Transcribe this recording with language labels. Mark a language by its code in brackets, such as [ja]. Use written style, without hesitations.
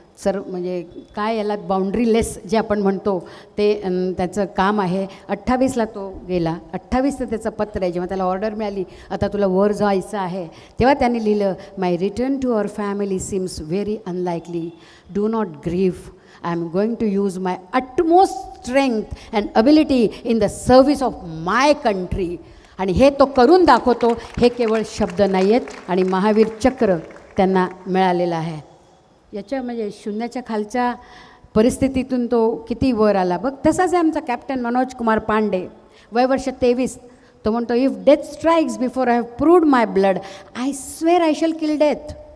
[mr] म्हणजे काय याला बाउंड्रीलेस जे आपण म्हणतो ते त्याचं काम आहे. 28ला तो गेला. 28चं त्याचं पत्र आहे. जेव्हा त्याला ऑर्डर मिळाली आता तुला वर जायचं आहे, तेव्हा त्यांनी लिहिलं, [en] My return to our family seems very unlikely. Do not grieve. I am going to use my utmost strength and ability in the service of my country. [mr] आणि हे तो करून दाखवतो. हे केवळ शब्द नाही आहेत आणि महावीर चक्र त्यांना मिळालेलं आहे. याच्या म्हणजे शून्याच्या खालच्या परिस्थितीतून तो किती वर आला बघ. तसाच आहे आमचा कॅप्टन मनोज कुमार पांडे, वयवर्ष 23. तो म्हणतो, [en] If death strikes before I have proved my blood, I swear I shall kill death.